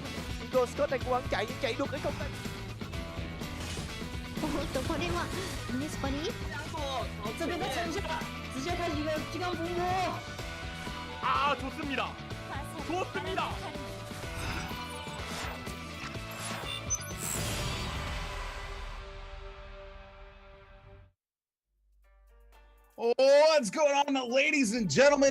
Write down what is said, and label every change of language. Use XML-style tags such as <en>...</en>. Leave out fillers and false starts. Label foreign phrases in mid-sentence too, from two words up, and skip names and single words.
<vi>Nico Scott đang cố gắng chạy nhưng chạy được hay không đây?</vi> <ja>おっとこれはネスパに</ja> <zh>这边再撑一下，直接开启一个金刚伏魔。</zh> <ko>아 좋습니다. 좋습니다.</ko> <en>What's going on, ladies and gentlemen?</en>